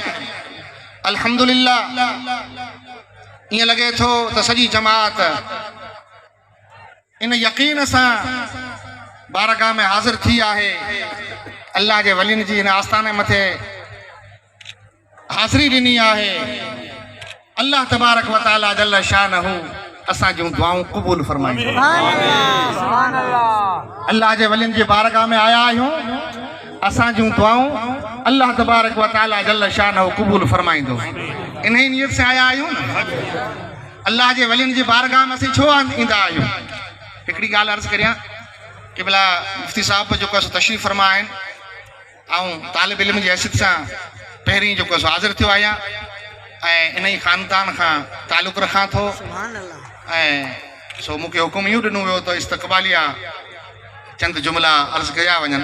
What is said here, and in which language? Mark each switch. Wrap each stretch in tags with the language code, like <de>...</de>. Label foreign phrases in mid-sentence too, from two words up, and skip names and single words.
<sd>अल्हम्दुलिल्लाह ईअं लॻे थो त सॼी जमात इन यकीन सां बारगाह में हाज़िर थी आहे, अल्लाह जे वलियुनि जी हिन आस्थाने मथे हाज़िरी ॾिनी आहे।</sd> <ar>الله تبارك وتعالى جل شانه</ar> <sd>असां जूं दुआऊं क़बूल फरमाईंदो। अल्लाह जे वलियुनि जे बारगाह में आया आहियूं, असां जूं दुआऊं</sd> <ar>الله تبارك وتعالى جل شانه</ar> <sd>क़बूल फरमाईंदो। इन ही नियत से आया आहियूं न, अल्लाह जे वलियुनि जे बारगाह में असीं छो ईंदा आहियूं। हिकिड़ी ॻाल्हि अर्ज़ु करियां कि भला मुफ्ती साहिब जेको आहे तशरीफ़ फरमा आहिनि ऐं तालिब इल्म जी हैसियत सां पहिरीं जेको आहे हाज़िर थियो आहियां ऐं इन ई ख़ानदान खां तालुक़ु रखां थो ऐं सो मूंखे हुकुम इहो ॾिनो वियो त इस्तक़बालिया चंद जुमला अर्ज़ु कया वञनि।</sd>